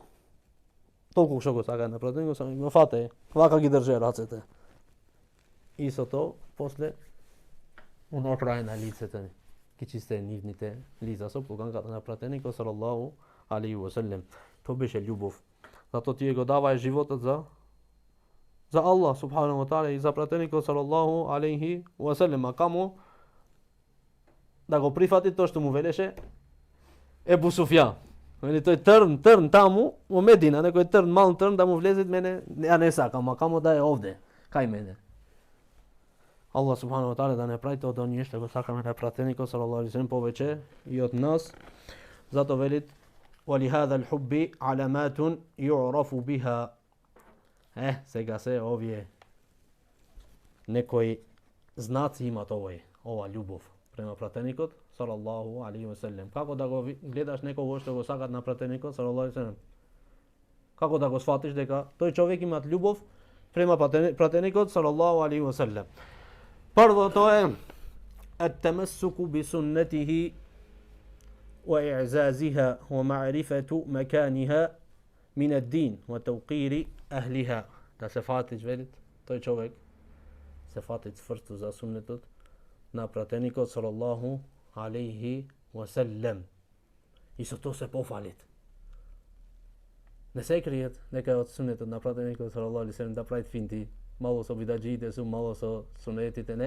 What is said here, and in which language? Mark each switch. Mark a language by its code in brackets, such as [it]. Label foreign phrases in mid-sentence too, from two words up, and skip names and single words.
[mk] Толку што го сакаат на пратеникот, само го фате, вака ги држе рацете. И со тоа после унаправи на лицето ни. Ги чисте нивните лица со плуканката на пратеникот [ar] صلى الله عليه وسلم. [mk] Тоа беше љубов. Зато тие го давај животот за Аллах [ar] سبحانه وتعالى [mk] и за пратеникот [ar] صلى الله عليه وسلم. [mk] А камо да го прифати тоа што му велеше Ебу Суфјан. Вели тој трн таму во Медина, некој трн, мал трн да му влезе мене, ја не сакам, а камо да е овде, кај мене. Аллах [ar] سبحانه وتعالى [mk] да не прави тоа да ние што го сакаме на пратеникот [ar] صلى الله عليه وسلم [mk] повеќе и од нас. Зато велит [ar] وَلِهَذَا الْحُبِّ عَلَمَاتٌ يُعْرَفُ بِهَا. [mk] Сега се овие некои знаци имат ова љубов према пратеникот [ar] صلى الله عليه وسلم. [mk] Како да го гледаш некого што го сакат на пратеникот [ar] صلى الله عليه وسلم? [mk] Како да го сфатиш дека тој човек имат љубов према пратеникот [ar] صلى الله عليه وسلم? [mk] Прво тоа е [ar] التمسك بسنته وإعزازها ومعرفة مكانها من الدين وتوقير أهلها. [mk] Да се фатиш, велит, тој човек се фати цврсто за суннетот на пратеникот [ar] صلى الله عليه وسلم. [mk] И со тоа се пофалит. Не се криет дека од суннетот на пратеникот [ar] صلى الله عليه وسلم [mk] да правит финти, мало со бидаџиите су, мало со сунетите, не.